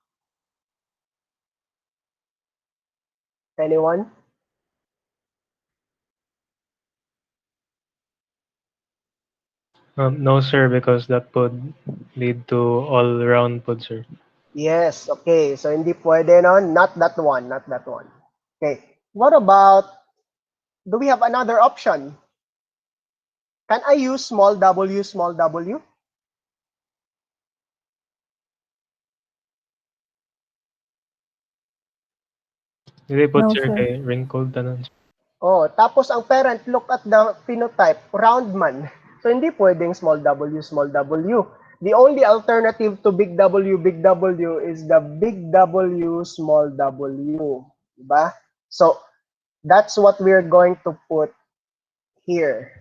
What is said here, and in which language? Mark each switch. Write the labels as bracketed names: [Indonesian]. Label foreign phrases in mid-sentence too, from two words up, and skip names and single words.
[English] Anyone? No, sir, because that would lead to all-round pod, sir. Yes, okay. [Filipino] So hindi pwede no? [English] Not that one, not that one. Okay. What about, do we have another option? Can I use small w, small w? [Filipino] Hindi po, [English] No, sir, sir. [Cebuano] kay wrinkled tanan. [English] Oh, [Filipino] tapos ang [English] parent, look at the phenotype, round man. So [Filipino] hindi pwedeng [English] small w, small w. The only alternative to big W is the big W, small w. [Filipino] Diba? [English] So that's what we're going to put here.